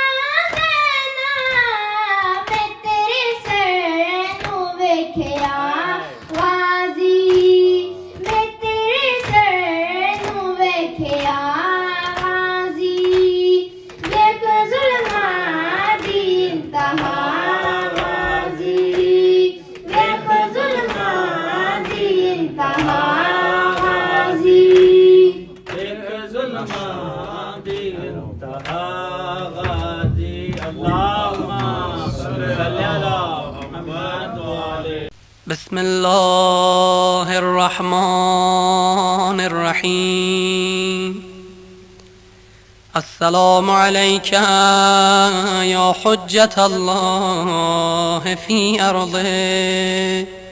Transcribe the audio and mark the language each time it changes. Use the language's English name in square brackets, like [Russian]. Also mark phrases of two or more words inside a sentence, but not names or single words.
[Punjabi] زینب میں تیرے سر نو ویکھیا غازی میں تیرے سر نو ویکھیا غازی دیکھ ظلماں دی انتہا غازی دیکھ ظلماں دی انتہا غازی ایک ظلمان دی انتہا غازی [Arabic] اللہم صلی علی محمد وعلی بسم الله الرحمن الرحيم السلام عليك يا حجة الله في أرضه